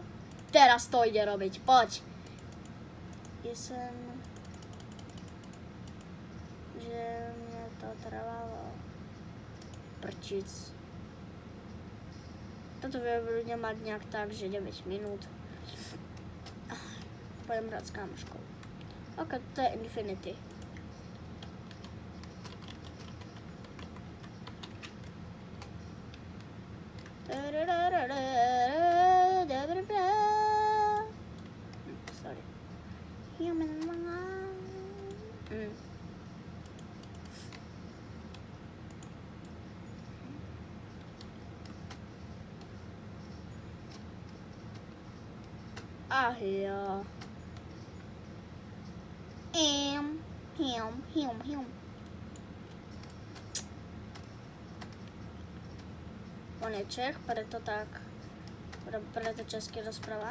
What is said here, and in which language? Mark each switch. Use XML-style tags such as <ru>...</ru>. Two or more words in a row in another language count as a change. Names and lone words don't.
<sk>Teraz to ide robiť, poď. Že mne to trvalo. Prčic. Toto budem mať nejak tak, že 9 minút. Pôjdem hrať s kamoškou. OK, to je Infinity. Sorry. Human ja. On je Čech, preto česky rozpráva.</sk>